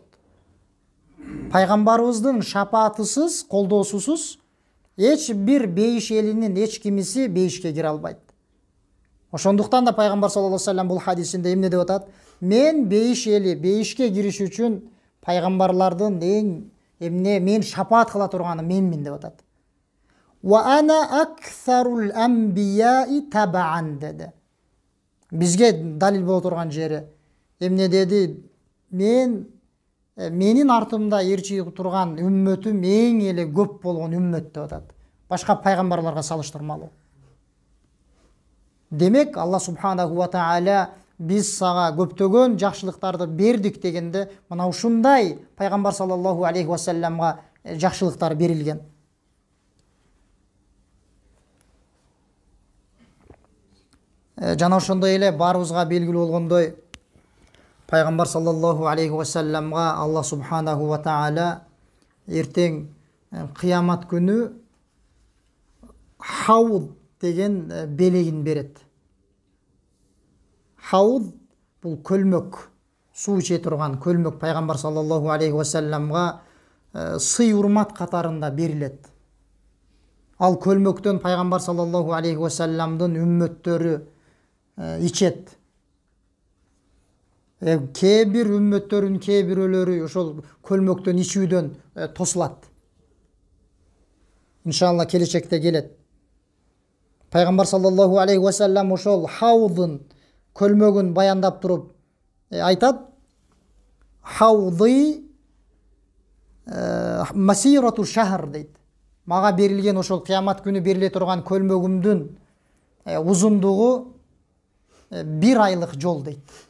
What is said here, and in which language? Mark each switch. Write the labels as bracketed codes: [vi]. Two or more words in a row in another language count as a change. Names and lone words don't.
[ky] Пайгамбарыбыздын шапаатысыз, колдоосусуз эч бир бейиш элинин эч кимиси бейишке кире албайт. Ошондуктан да пайгамбар [ar] صلى الله عليه وسلم [ky] бул хадисинде эмне деп атат? Мен бейиш эли бейишке кириш үчүн пайгамбарлардын мен шапаат кыла турганым менмин деп атат. [ar] وأنا أكثر الأنبياء تبعا деди. [ky] Бизге далил боло турган жери эмне деди? Мен менин артымда ээрчи турган үммөтүм эң эле көп болгон үммөт деп атат. Башка пайгамбарларга салыштырмалуу. Демек, [ar] الله سبحانه وتعالى [ky] биз сага көптөгөн жакшылыктарды бердик дегенде, мына ушундай пайгамбар [ar] صلى الله عليه وسلم [ky] жакшылыктар берилген. Жана ошондой эле баарыбызга белгилүү болгондой, пайгамбар [ar] صلى الله عليه وسلم الله سبحانه وتعالى [ky] эртең кыямат күнү хауд деген белегин берет. Хауд бул көлмөк, суу иче турган көлмөк пайгамбар [ar] صلى الله عليه وسلم [ky] сый урмат катарында берилет. Ал көлмөктөн пайгамбар [ar] صلى الله عليه وسلم [ky] үммөттөрү ичет. Кээ бир үммөттөрүн кээ бирөөлөрү ошол көлмөктөн ичүүдөн тосулат. Иншалла келечекте келет. Пайгамбар [ar] صلى الله عليه وسلم [ky] ошол хаудын көлмөгүн баяндап туруп айтат: [ar] حوضي مسيرة شهر [ky] дейт. Мага берилген ошол кыямат күнү бериле турган көлмөгүмдүн узундугу 1 айлык жол дейт.